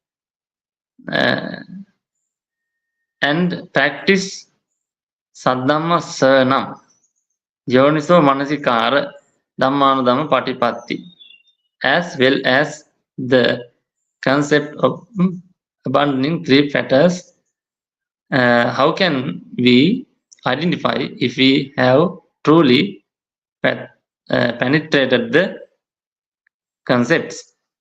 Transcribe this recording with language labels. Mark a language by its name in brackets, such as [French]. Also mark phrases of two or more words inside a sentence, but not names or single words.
[English] and practice [Pali] saddhamma Yonisomanasikāra dhammānudhamma patipatti, [English] as well as the concept of abandoning three fetters. How can we identify if we have truly penetrated the concepts?